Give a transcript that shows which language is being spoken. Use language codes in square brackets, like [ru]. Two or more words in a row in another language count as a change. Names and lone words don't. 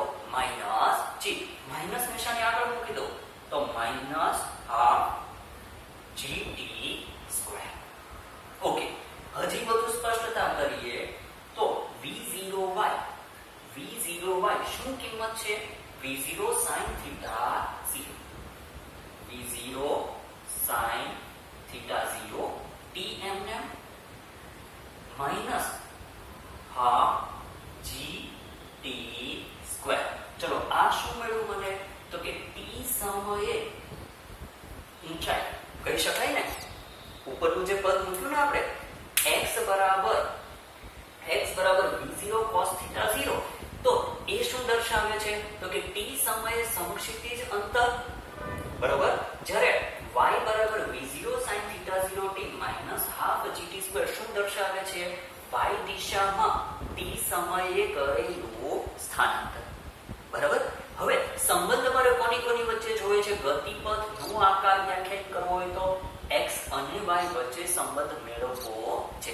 [gu] -g. માઇનસ નિશાની આગળ મૂકી દઉં તો -હાફ gt². ઓકે, હજી બધું સ્પષ્ટતા કરીએ તો v0y શું કિંમત છે? [en] v0 sin theta 0, v0 sin theta 0 t mm minus half gt². [gu] ચલો, આ શું મળ્યું મને? તો કે t સમયે ઊંચાઈ કહી શકાય ને. ઉપરનું જે પદ મૂક્યું ને આપણે x બરાબર [en] v0 cos theta 0, [gu] તો એ શું દર્શાવે છે? તો કે t સમયે સમક્ષિતિજ અંતર. બરાબર. જ્યારે y બરાબર [en] v0 sin theta 0 t minus half gt² [gu] શું દર્શાવે છે? y દિશામાં t સમયે કરેલું સ્થાનાંતર. બરાબર. હવે સંબંધ મારે કોની કોની વચ્ચે જોઈએ છે? ગતિપથનો આકાર વ્યાખ્યાયિત કરવો હોય તો x અને y વચ્ચે સંબંધ મેળવવો છે.